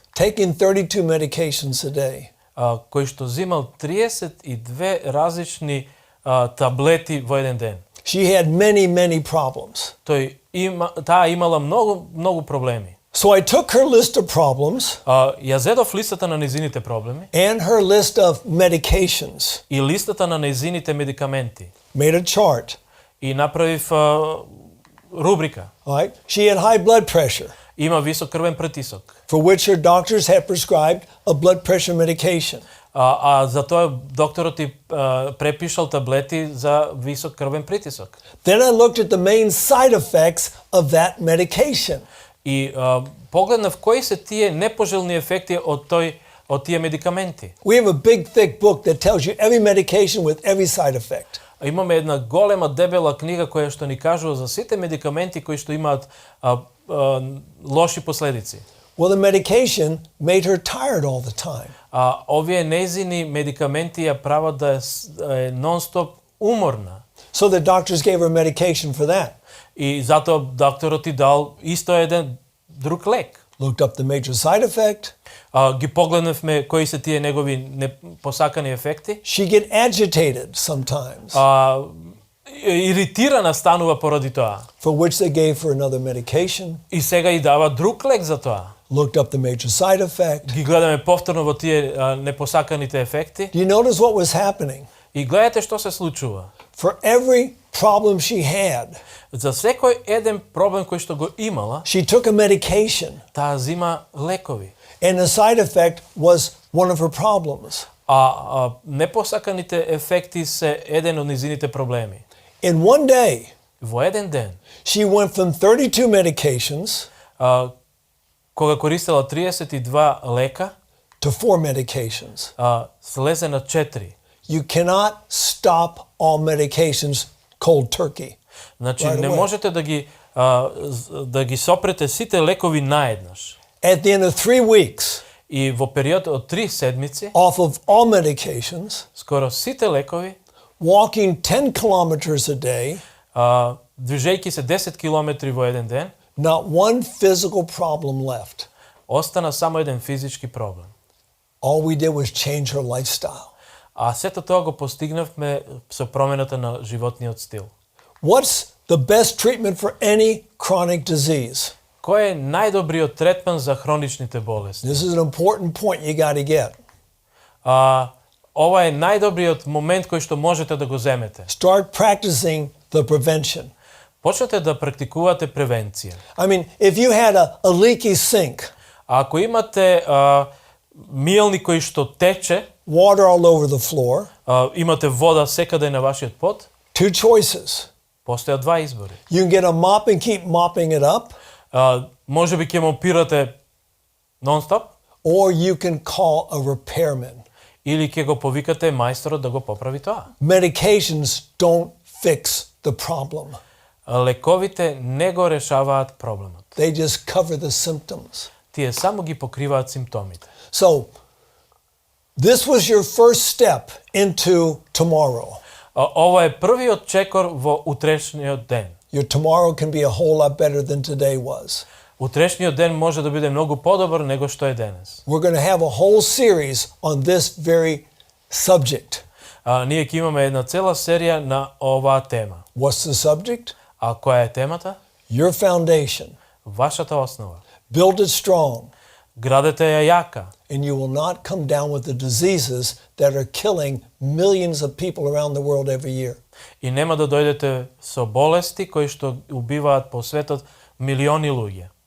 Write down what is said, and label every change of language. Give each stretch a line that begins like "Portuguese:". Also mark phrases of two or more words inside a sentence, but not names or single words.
English: taking 32 medications a day.
Macedonian: кој што земал 32 различни таблети во еден ден.
English: She had many problems.
Macedonian: Таа имала многу проблеми.
English: So I took her list of problems
Macedonian: Ја зедов листата на незините проблеми
English: and her list of medications,
Macedonian: и листата на незините медикаменти
English: made a chart.
Macedonian: и направив рубрика.
English: All right? She had high blood pressure,
Macedonian: Има висок крвен притисок.
English: for which her doctors had prescribed a blood pressure medication.
Macedonian: За тоа докторот ти препишал таблети за висок крвен притисок.
English: Then I looked at the main side effects of that medication.
Macedonian: И погледнав кои се тие непожелни ефекти од тие медикаменти.
English: We have a big, thick book that tells you every medication with every side effect.
Macedonian: Имаме една голема дебела книга која што ни кажува за сите медикаменти кои што имаат лоши последици.
English: Well, the medication made her tired all the time.
Macedonian: Овие незини медикаменти ја прават да е нон-стоп уморна.
English: So the doctors gave her medication for that.
Macedonian: И затоа докторот ти дал исто еден друг лек.
English: Looked up the major side effect.
Macedonian: Ги погледнавме кои се тие негови непосакани ефекти.
English: She get agitated sometimes,
Macedonian: Иритирана станува поради тоа.
English: for which they gave her another medication.
Macedonian: И сега и дава друг лек за тоа.
English: Looked up the major side effect.
Macedonian: Ги гледаме повторно во тие непосаканите ефекти.
English: Do you notice what was happening?
Macedonian: И гледате што се случува.
English: For every problem she had,
Macedonian: За секој еден проблем кој што го имала,
English: she took a medication,
Macedonian: таа зима лекови.
English: and the side effect was one of her problems.
Macedonian: Непосаканите ефекти се еден од низините проблеми.
English: In one day,
Macedonian: Во еден ден,
English: she went from 32 medications
Macedonian: кога користела 32 лека,
English: to 4 medications.
Macedonian: слезе на 4.
English: You cannot stop all medications cold turkey.
Macedonian: Значи Right не away. можете да ги сопрете сите лекови наеднаш.
English: At the end of 3 weeks,
Macedonian: И во период од 3 седмици,
English: off of all medications,
Macedonian: скоро сите лекови,
English: walking 10 kilometers a day,
Macedonian: движејќи се 10 километри во еден ден,
English: not one physical problem left.
Macedonian: остана само еден физички проблем.
English: All we did was change her lifestyle.
Macedonian: А сето тоа го постигнавме со промената на животниот стил.
English: What's the best treatment for any chronic disease?
Macedonian: Кој е најдобриот третман за хроничните болести?
English: This is an important point you got to get.
Macedonian: Ова е најдобриот момент кој што можете да го земете.
English: Start practicing the prevention.
Macedonian: Почнете да практикувате превенција.
English: I mean, if you had a leaky sink,
Macedonian: А ако имате миелник кој што тече,
English: water all over the floor,
Macedonian: имате вода секаде на вашиот под,
English: two choices.
Macedonian: постојат два избори.
English: You can get a mop and keep mopping it up,
Macedonian: Може би ќе мопирате нон-стоп,
English: or you can call a repairman.
Macedonian: или ќе го повикате мајсторот да го поправи тоа.
English: Medications don't fix the problem.
Macedonian: Лековите не го решаваат проблемот.
English: They just cover the symptoms.
Macedonian: Тие само ги покриваат симптомите.
English: So, this was your first step into tomorrow.
Macedonian: Ова е првиот чекор во утрешниот ден.
English: Your tomorrow can be a whole lot better than today was.
Macedonian: Утрешниот ден може да биде многу подобар него што е денес.
English: We're going to have a whole series on this very subject.
Macedonian: Ние ќе имаме една цела серија на оваа тема.
English: What's the subject?
Macedonian: А која е темата?
English: Your foundation.
Macedonian: Вашата основа.
English: Build it strong,
Macedonian: Градете ја јака
English: and you will not come down with the diseases that are killing millions of people around the world every year.
Macedonian: и нема да дојдете со болести кои што убиваат по светот милиони луѓе.